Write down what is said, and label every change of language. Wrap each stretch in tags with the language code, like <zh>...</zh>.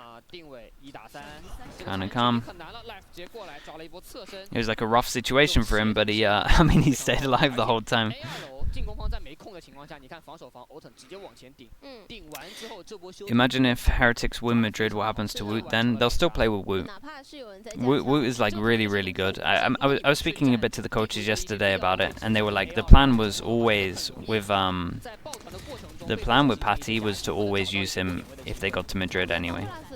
<en>Kinda calm. It was like a rough situation for him, but he, I mean, he stayed alive the whole time.</en> <zh>进攻方在没空的情况下，你看防守方 Oten 直接往前顶，顶完之后这波休。</zh> <en>Imagine if Heretics win Madrid, what happens to Woot then? They'll still play with Woot. Woot is like really good. I was speaking a bit to the coaches yesterday about it, and they were like, the plan was always with the plan with Patty was to always use him if they got to Madrid anyway.</en>